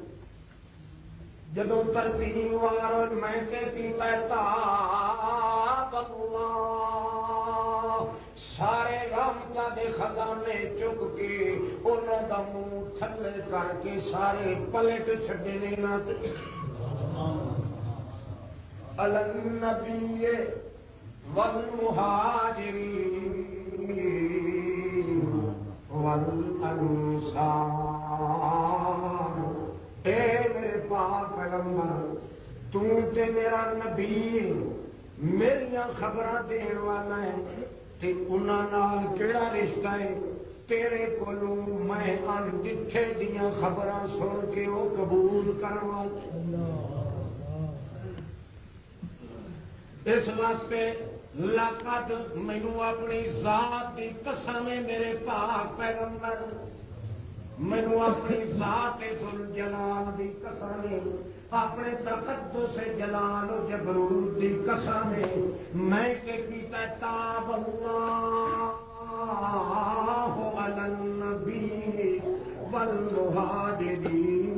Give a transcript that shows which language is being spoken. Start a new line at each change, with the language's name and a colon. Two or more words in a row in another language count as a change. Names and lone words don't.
Punjabi: جدوں ترتیب وار میں تے پیتا
Arabic: تاب اللہ،
Punjabi: سارے رحمتاں دے خزانے چک کے انہاں دا منہ تھلے کر کے سارے پلٹ چھڈنے نہ تے
Arabic: النبی والمہاجرین والانصار،
Punjabi: اے میرے پاک پیغمبر تو تے میرا نبی میریاں خبراں دین والا ہے تے انہاں نال کیڑا رشتہ ہے تیرے کولوں میں ان ڈٹھے دیاں خبراں سن کے وہ قبول کروا، اس واسطے لقد مینوں اپنی ذات دی قسم ہے میرے پاک پیغمبر، مینوں اپنی ذات ذوالجلال دی قسم ہے، اپنے تقدس جلال و جبروت دی قسم ہے، میں کہ کیتا
Arabic: تاب اللہ علی النبی والمہاجرین